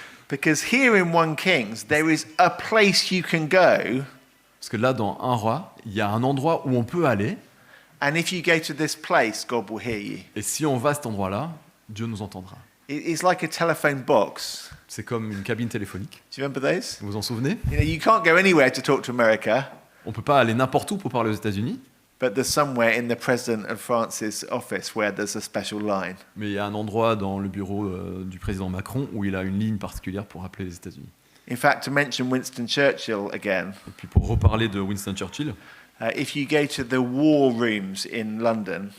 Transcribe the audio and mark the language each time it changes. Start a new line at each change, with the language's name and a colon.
English: Because here in 1 Kings, there is a place you can go,
French: Parce que là, dans un roi, il y a un endroit où on peut aller,
English: and if you go to this place, God will hear you.
French: et si on va à cet endroit-là, Dieu nous entendra.
English: It's like a telephone box.
French: C'est comme une cabine téléphonique.
English: Do you remember those?
French: Vous vous en souvenez?
English: You know, you can't go anywhere to talk to America,
French: On ne peut pas aller n'importe où pour parler aux États-Unis,
English: but there's somewhere in the President of France's office where there's a special line.
French: mais il y a un endroit dans le bureau du président Macron où il a une ligne particulière pour appeler les États-Unis.
English: In fact, to mention Winston Churchill again,
French: Et puis pour reparler de Winston Churchill,
English: if you go to the war rooms in London,